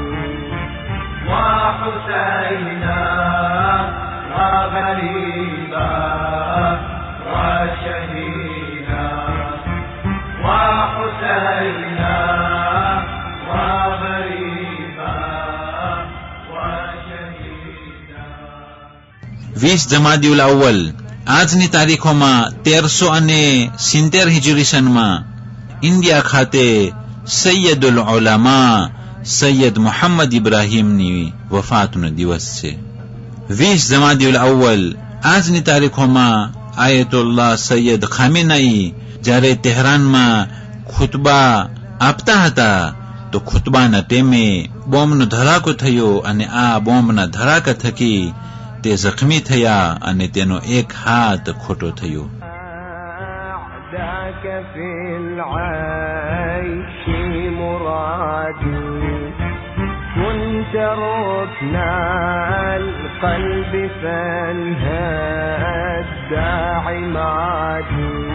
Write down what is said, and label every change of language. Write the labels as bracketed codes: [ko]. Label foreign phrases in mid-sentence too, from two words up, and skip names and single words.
[ar] وحسينا وغريبا وشهيدا وحسينا وغريبا وشهيدا. [gu] 20 જમાદિઉલ અવ્વલ આજની તારીખોમાં 1370 હિજરી સનમાં ઇન્ડિયા ખાતે સૈયદુલ ઉલમા સૈયદ મોહમ્મદ ઇબ્રાહીમની વફાતનો દિવસ છે. 20 જમાદિઉલ અવ્વલ આજની તારીખોમાં આયતુલ્લાહ સૈયદ ખામેનાઈ જ્યારે તહેરાનમાં ખુતબા આપતા હતા તો ખુતબાના ટેમે બોમ્બનો ધડાકો થયો અને આ બોમ્બના ધડાકા થકી તે જખમી થયા અને તેનો એક હાથ ખોટો થયો. [ar] أعداك في العيش مرادي كنت ركن القلب فانهدى عمادي